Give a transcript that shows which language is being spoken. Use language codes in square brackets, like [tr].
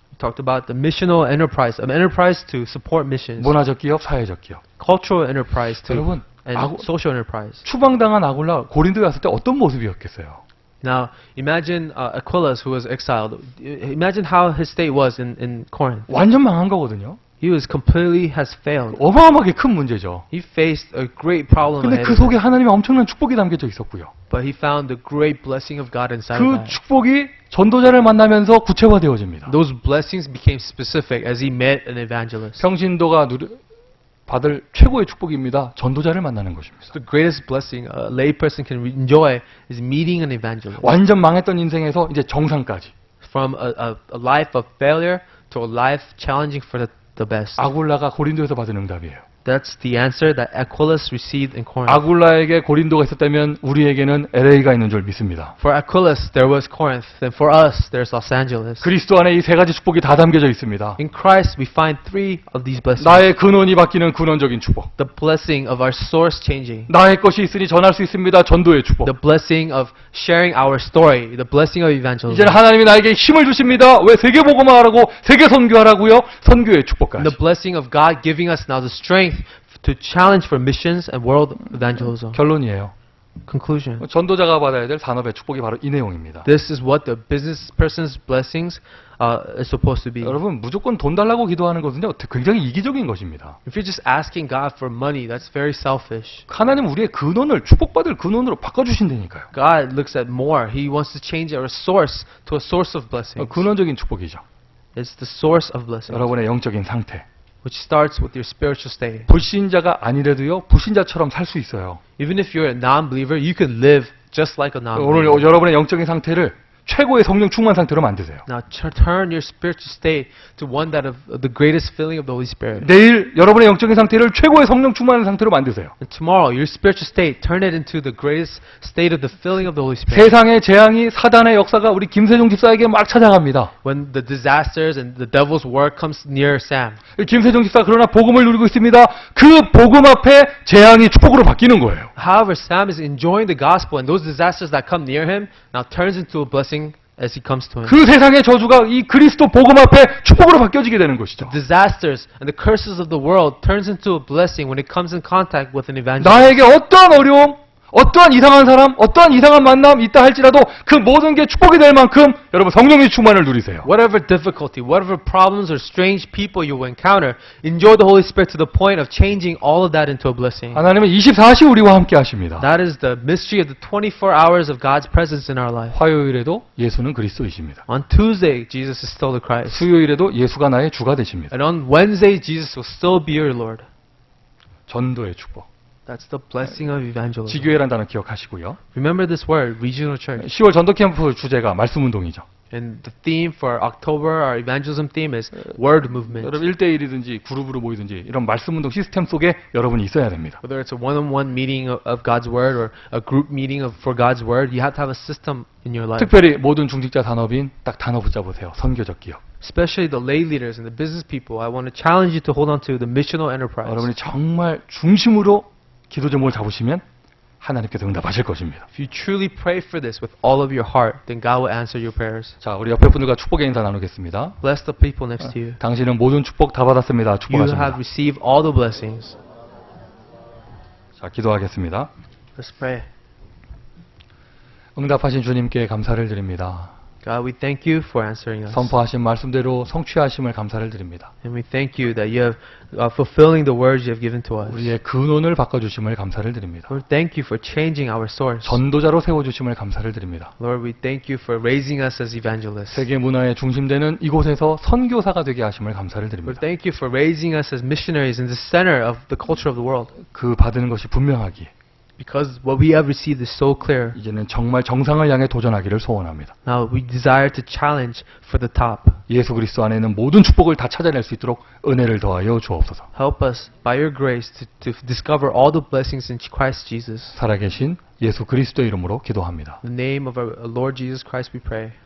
[en] We talked about the missional enterprise, an enterprise to support missions, [ko] 문화적 기업, 사회적 기업. [en] cultural enterprise to, [ko] 여러분, [en] and social enterprise. [ko] 추방당한 아굴라 고린도에 왔을 때 어떤 모습이었겠어요? [en] Now imagine Aquilus who was exiled. Imagine how his state was in Corinth. [ko] 완전 망한 거거든요. [en] He was completely has failed. [ko] 어마어마하게 큰 문제죠. [en] He faced a great problem [ko] 근데 [en] ahead [ko] 그 [en] of him, [ko] 속에 하나님의 엄청난 축복이 담겨져 있었고요. [en] but he found the great blessing of God inside of [ko] 그 [en] that. [ko] 축복이 전도자를 만나면서 구체화되어집니다. [en] Those blessings became specific as he met an evangelist. [ko] 평신도가 받을 최고의 축복입니다. 전도자를 만나는 것입니다. [en] The greatest blessing a lay person can enjoy is meeting an evangelist. [ko] 완전 망했던 인생에서 이제 정상까지. [en] From a life of failure to a life challenging for the best. [ko] 아굴라가 고린도에서 받은 응답이에요. [en] That's the answer that Aquilus received in Corinth. [ko] 아굴라에게 고린도가 있었다면 우리에게는 LA가 있는 줄 믿습니다. [en] For Aquilus, there was Corinth. Then for us, there's Los Angeles. [ko] 그리스도 안에 이 세 가지 축복이 다 담겨져 있습니다. [en] In Christ, we find three of these blessings. [ko] 나의 근원이 바뀌는 근원적인 축복. [en] The blessing of our source changing. [ko] 나의 것이 있으니 전할 수 있습니다. 전도의 축복. [en] The blessing of sharing our story. The blessing of evangelism. [ko] 이제는 하나님이 나에게 힘을 주십니다. 왜 세계 복음화하라고 세계 선교하라고요? 선교의 [en] And [ko] 축복까지. [en] the blessing of God giving us now the strength to challenge for missions and world evangelism. [ko] 결론이에요. [en] Conclusion. [ko] 전도자가 받아야 될 산업의 축복이 바로 이 내용입니다. [en] This is what the business person's blessings is supposed to be. [ko] 여러분 무조건 돈 달라고 기도하는 것은요 굉장히 이기적인 것입니다. [en] If you're just asking God for money, that's very selfish. [ko] 하나님 우리의 근원을 축복받을 근원으로 바꿔주신다니까요. [en] God looks at more. He wants to change our source to a source of blessings. [ko] 근원적인 축복이죠. [en] It's the source of blessings, [ko] 여러분의 영적인 상태. [en] which starts with your spiritual state. [ko] 불신자가 아니래도요 불신자처럼 살 수 있어요. [en] Even if you're a non-believer, you can live just like a [ko] 오늘 [en] non-believer. [ko] 여러분의 영적인 상태를 최고의 성령 충만 상태로 만드세요. [en] Now turn your spiritual state to one that of the greatest filling of the Holy Spirit. [ko] 내일 여러분의 영적인 상태를 최고의 성령 충만한 상태로 만드세요. [en] And tomorrow, your spiritual state, turn it into the greatest state of the filling of the Holy Spirit. [ko] 세상의 재앙이 사단의 역사가 우리 김세종 집사에게 막 찾아갑니다. [en] When the disasters and the devil's work comes near Sam, [ko] 김세종 집사 그러나 복음을 누리고 있습니다. 그 복음 앞에 재앙이 축복으로 바뀌는 거예요. [en] however, Sam is enjoying the gospel, and those disasters that come near him now turns into a blessing as he comes to him. [ko] 그 세상의 저주가 이 그리스도 복음 앞에 축복으로 바뀌어지게 되는 것이죠. [en] Disasters and the curses of the world turns into a blessing when it comes in contact with an evangelist. [ko] 나에게 어떠한 어려움, 어떠한 이상한 사람, 어떠한 이상한 만남 있다 할지라도 그 모든 게 축복이 될 만큼 여러분 성령의 충만을 누리세요. [en] Whatever difficulty, whatever problems or strange people you will encounter, enjoy the Holy Spirit to the point of changing all of that into a blessing. [ko] 하나님은 24시 우리와 함께 하십니다. [en] That is the mystery of the 24 hours of God's presence in our life. [ko] 화요일에도 예수는 그리스도이십니다. [en] On Tuesday, Jesus is still the Christ. [ko] 수요일에도 예수가 나의 주가 되십니다. [en] And on Wednesday, Jesus will still be your Lord. [ko] 전도의 축복. [en] That's the blessing of evangelism. [ko] 지교회란 단어 기억하시고요. [en] Remember this word, regional church. [ko] 10월 전도 캠프 주제가 말씀 운동이죠. [en] And the theme for October, our evangelism theme is word movement. [ko] 여러분 1대1이든지 그룹으로 모이든지 이런 말씀 운동 시스템 속에 여러분이 있어야 됩니다. [en] Whether it's a one-on-one meeting of God's word or a group meeting for God's word, you have to have a system in your life. [ko] 특별히 모든 중직자 산업인 딱 단어 붙잡으세요. 선교적 기업. [en] Especially the lay leaders and the business people, I want to challenge you to hold on to the missional enterprise. [ko] 여러분이 정말 중심으로 기도 제목을 잡으시면 하나님께서 응답하실 것입니다. [en] If you truly pray for this with all of your heart, then God will answer your prayers. [ko] 자, 우리 옆에 분들과 축복의 인사 나누겠습니다. [en] Bless the people next to you. [ko] 당신은 모든 축복 다 받았습니다. 축복하십니다. [en] have received all the blessings. [ko] 자, 기도하겠습니다. [en] Let's pray. [ko] 응답하신 주님께 감사를 드립니다. [en] God, we thank you for answering us. [ko] 선포하신 말씀대로 성취하심을 감사를 드립니다. [en] And we thank you that you have fulfilling the words you have given to us. [ko] 우리의 근원을 바꿔주심을 감사를 드립니다. [en] Lord, thank you for changing our source. [ko] 전도자로 세워주심을 감사를 드립니다. [en] Lord, we thank you for raising us as evangelists. [ko] 세계 문화의 중심되는 이곳에서 선교사가 되게 하심을 감사를 [en] Lord, [ko] 드립니다. [en] thank you for raising us as missionaries in the center of the culture of the world. [ko] 그 받은 것이 분명하기에 [en] Because what we have received is so clear. [ko] 이제는 정말 정상을 향해 도전하기를 소원합니다. [en] Now we desire to challenge for the top. [ko] 예수 그리스도 안에 있는 모든 축복을 다 찾아낼 수 있도록 은혜를 더하여 주옵소서. [en] Help us by your grace to discover all the blessings in Christ Jesus. [ko] 살아계신 예수 그리스도의 이름으로 기도합니다. [en] In the name of our Lord Jesus Christ we pray.